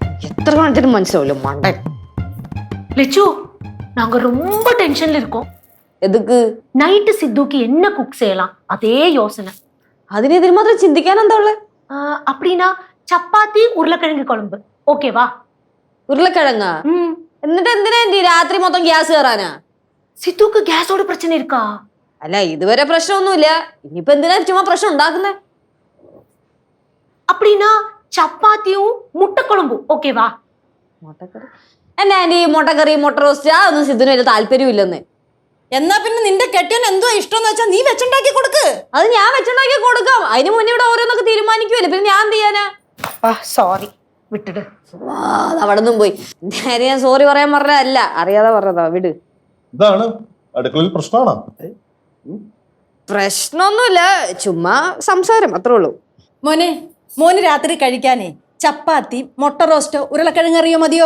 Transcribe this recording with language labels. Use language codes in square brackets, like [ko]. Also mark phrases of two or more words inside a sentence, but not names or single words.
[ml] എത്ര കാണിച്ചിട്ടും മനസ്സിലാവില്ല മണ്ടൻ. [ta] லெச்சு நாங்க ரொம்ப டென்ஷன்ல இருக்கோம். എതുക്ക്? நைட்டு சித்துக்கு என்ன குக் செய்யலாம் அதே யோசனை. [ml] അതിന് ഇതിന് മാത്രം ചിന്തിക്കാൻ എന്താ ഉള്ളത്? [ta] அப்படின்னா சப்பாத்தி உருளைக்கிழங்கு குழம்பு ஓகேவா? [ml] ഉരുളക്കിഴങ്ങ? എന്നിട്ട് എന്തിനാ രാത്രി മൊത്തം ഗ്യാസ് കയറാനാ? [ta] சித்துக்கு கேஸோட பிரச்சனை இருக்கா? [ml] അല്ല ഇതുവരെ പ്രശ്നമൊന്നുമില്ല, ഇനിയിപ്പോ എന്തിനാ ചുമ്മാ പ്രശ്നം ഉണ്ടാക്കുന്നേ? [ta] அப்படின்னா சப்பாத்தியும் முட்டை குழம்பு ஓகேவா? [ml] മുട്ടക്കറി എന്നാ ആന്റി, മുട്ടക്കറി മുട്ട റോസ്റ്റ് അതൊന്നും സിദ്ധുന് വലിയ താല്പര്യമില്ലെന്ന്. എന്നാ പിന്നെ നിന്റെ കെട്ടിയൻ എന്തോ ഇഷ്ടം വെച്ചാ നീ വെച്ചുണ്ടാക്കി കൊടുക്ക്. അത് ഞാൻ വെച്ചുണ്ടാക്കി കൊടുക്കാം. അതിന് മുന്നേ ഇവിടെ ഓരോന്നൊക്കെ തീരുമാനിക്കുമല്ലേ, പിന്നെ ഞാൻ എന്ത് ചെയ്യാനാ? [ta] சாரி விட்டுடு. [ml] അവിടെ നിന്നും പോയി. നേരെ ഞാൻ സോറി പറയാൻ പറഞ്ഞതല്ല, അറിയാതെ പറഞ്ഞതാ, വിട്. ഇതാണ് അടുക്കളയിൽ പ്രശ്നമാണോ? പ്രശ്നമൊന്നുമില്ല, ചുമ്മാ സംസാരം അത്രേ ഉള്ളൂ. മോന് രാത്രി കഴിക്കാനേ ചപ്പാത്തി മുട്ട റോസ്റ്റോ ഉരുളക്കിഴങ്ങറിയോ മതിയോ?